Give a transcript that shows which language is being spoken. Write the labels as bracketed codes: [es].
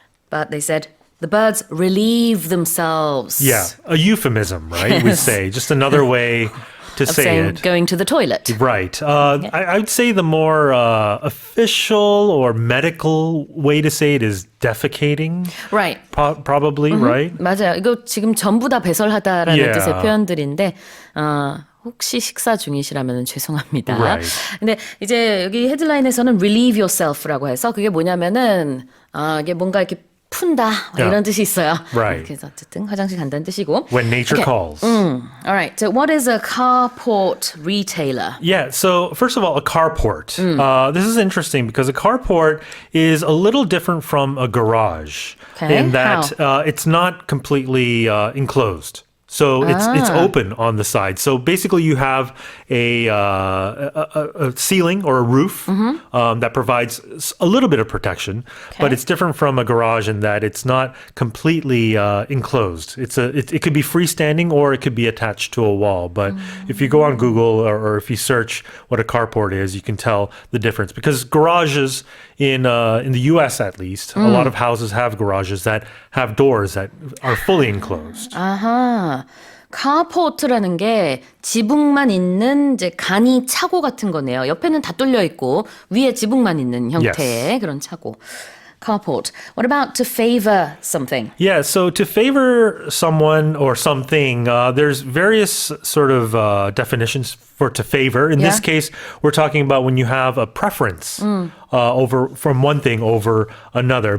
[en] But they said the birds relieve themselves. Yeah, a euphemism, right? We say just another way to of say saying it. Going to the toilet. Right. I would say the more official or medical way to say it is defecating. Right. Probably, right? [ko] 맞아요. 이거 지금 전부 다 배설하다라는 [en] Yeah. [ko] 뜻의 표현들인데 혹시 식사 중이시라면 죄송합니다. [en] Right. [ko] 근데 이제 여기 헤드라인에서는 [en] relieve yourself [ko] 라고 해서 그게 뭐냐면은 이게 뭔가 이렇게 푼다 이런 뜻이 있어요. [en] Right. [ko] 그래서 어쨌든 화장실 간다는 뜻이고. [en] When nature calls. All right. So what is a carport retailer? Yeah, so first of all, a carport. This is interesting because a carport is a little different from a garage in that it's not completely enclosed. So it's open on the side. So basically, you have a ceiling or a roof that provides a little bit of protection, but it's different from a garage in that it's not completely enclosed. It could be freestanding or it could be attached to a wall. But if you go on Google or if you search what a carport is, you can tell the difference because garages in the U.S. at least, a lot of houses have garages that have doors that are fully enclosed. [ko] 아하. 카포트라는 게 지붕만 있는 이제 간이 차고 같은 거네요. 옆에는 다 뚫려 있고 위에 지붕만 있는 형태의 그런 차고. [en] carport. What about to favor something? Yeah, so to favor someone or something, there's various sort of definitions for to favor. In this case, we're talking about when you have a preference over from one thing over another.